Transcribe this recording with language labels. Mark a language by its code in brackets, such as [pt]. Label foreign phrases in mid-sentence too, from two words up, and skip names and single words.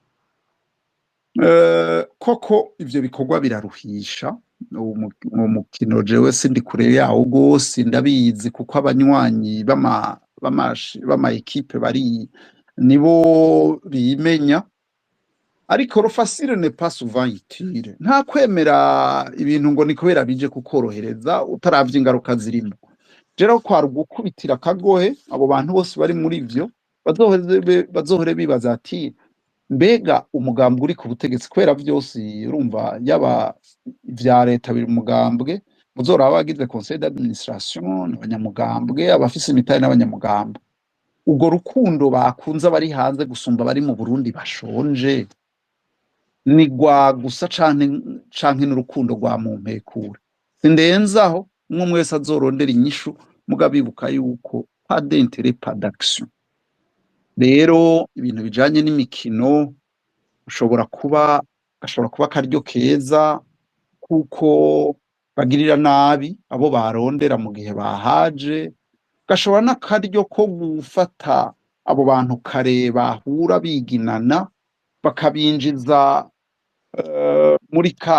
[rn] Koko ivyo bikorwa biraruhisha. Uwo mukino jewe sindi kure yawo gose ndabizi kuko abanywanyi bama equipe bari nibo bimenya, ariko [fr] facile n'est pas souvent utile. [rn] Nta kwemera ibintu ngo ni kubera bije kukorohereza utaravye ingaruka zirimo. Rero kwari gukubitira kagohe abo bantu bose bari muri ivyo bazohore bibaza ati mbega umugambwe uri ku butegetsi kubera vyose urumva yaba vya leta biri umugambwe muzora abagize [fr] conseil d'administration [rn] abanyamugambwe abafise imitari n'abanyamugambwe. Ubwo rukundo bakunze bari hanze gusumba bari mu Burundi bashonje ni gwa gusa canke n'urukundo rwa mumpekure. Sindenzaho umwe wese azorondera inyishu mugabibuka yuko [fr] pas d'intérêt pas d'action. [rn] Rero ibintu bijanye n'imikino ashobora kuba akaryo keza kuko bagirira nabi abo barondera mu gihe bahaje, gashobora n'akaryo ko gufata abo bantu kare bahura biginana bakabinjiza muri